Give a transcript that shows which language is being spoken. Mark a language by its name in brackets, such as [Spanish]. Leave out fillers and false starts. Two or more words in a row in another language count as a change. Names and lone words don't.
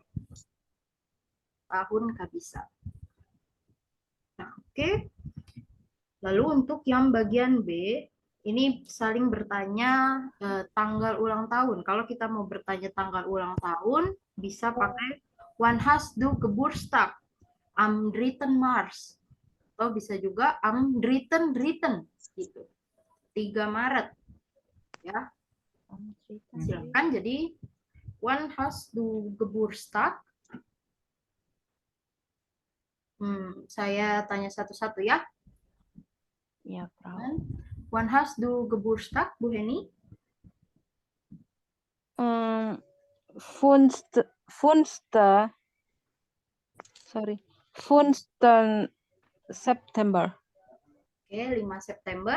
[Indonesian] Tahun kabisat. Nah, oke. Lalu untuk yang bagian B, ini saling bertanya tanggal ulang tahun. Kalau kita mau bertanya tanggal ulang tahun, bisa pakai [German] Wann hast du Geburtstag? Am 3. Mars. [Indonesian] Atau bisa juga am 3. gitu. 3 Maret. Ya. Silakan jadi [German] Wann hast du Geburtstag? [Indonesian] Saya tanya satu-satu ya. Ya, Frau. [German] Wann hast du Geburtstag, Bu Heni? Funsten September. [Indonesian] Oke, 5 September.